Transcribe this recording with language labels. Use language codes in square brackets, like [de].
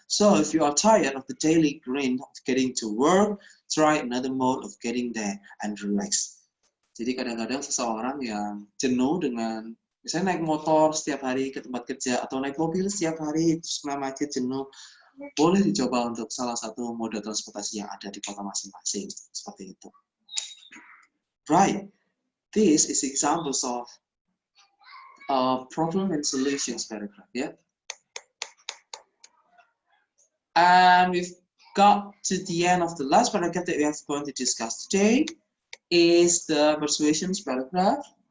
[en] So if you are tired of the daily grind of getting to work, try another mode of getting there and relax. [id] Jadi kadang-kadang seseorang yang jenuh dengan misalnya naik motor setiap hari ke tempat kerja atau naik mobil setiap hari terus kena macet jenuh, boleh dicoba untuk salah satu moda transportasi yang ada di kota masing-masing seperti itu. [en] Right, this is examples of problem and solutions paragraph, yeah. And we've got to the end of the last paragraph that we are going to discuss today is the persuasions paragraph.